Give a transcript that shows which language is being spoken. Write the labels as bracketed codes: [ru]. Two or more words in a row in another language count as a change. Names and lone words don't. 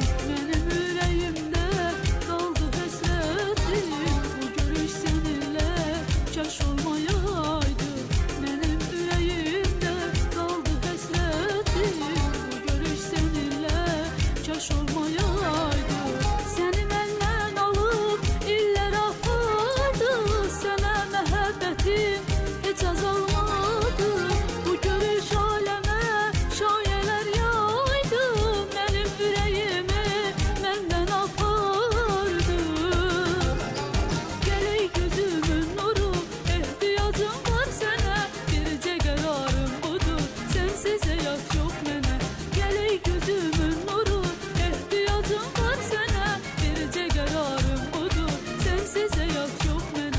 [tr] Benim yüreğimde kaldı həsrətim. [az] Bu görüş seninle kaş olmayaydı. [tr] Benim yüreğimde kaldı həsrətim. [az] Bu görüş seninle kaş olmayaydı. Seni məndən alıb illər apardı. Sənə məhəbbətim hiç azalmadı. Bu görüş aləmə şayələr yaydı. Mənim ürəyimi məndən apardı. [tr] Gel gözümün nuru, ihtiyacım var sana. [az] Bircə qərarım budur, [tr] sensiz hayat yok [az] mənə. [tr] Gel gözümün nuru, ihtiyacım var sana. [az] Bircə qərarım budur, [tr] sensiz hayat yok [az] mənə.